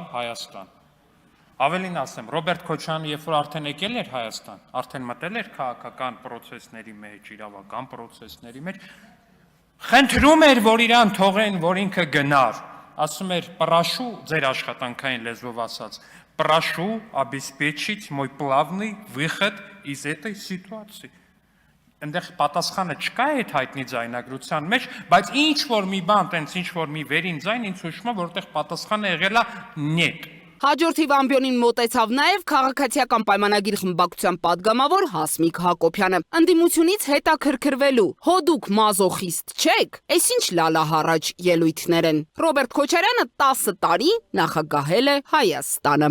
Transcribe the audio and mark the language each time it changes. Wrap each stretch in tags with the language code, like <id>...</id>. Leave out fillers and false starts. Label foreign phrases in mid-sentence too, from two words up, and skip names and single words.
<hy>Հայաստան։ Ավելին ասեմ, Ռոբերտ Քոչարյանը, երբ որ արդեն եկել էր Հայաստան, արդեն մտել էր քաղաքական պրոցեսների մեջ, իրավական պրոցեսների մեջ, խնդրում էր, որ իրան թողեն, որ ինքը գնար, ասում էր, պրաշու, ձեր աշխատանքային լեզվով ասած,</hy> <ru>прошу обеспечить мой плавный выход из этой ситуации։</ru> <hy>Այնտեղ պատասխանը չկա այդ հայտնի ձայնագրության մեջ, բայց ինչ որ մի բան, տենց ինչ որ մի վերին ձայն ինձ հուշում է, որտեղ պատասխանը եղել է «նետ»։ Հաջորդ ամբիոնին մոտեցավ նաև քաղաքացիական պայմանագիր խմբակցության падգամավոր Հասմիկ Հակոբյանը։ Ընդդիմությունից հետաքրքրվելու, հո դուք մազոխիստ չեք, այսինչ լալահառաջ ելույթներ են։ Ռոբերտ Քոչարյանը 10 տարի նախագահել է Հայաստանը։</hy>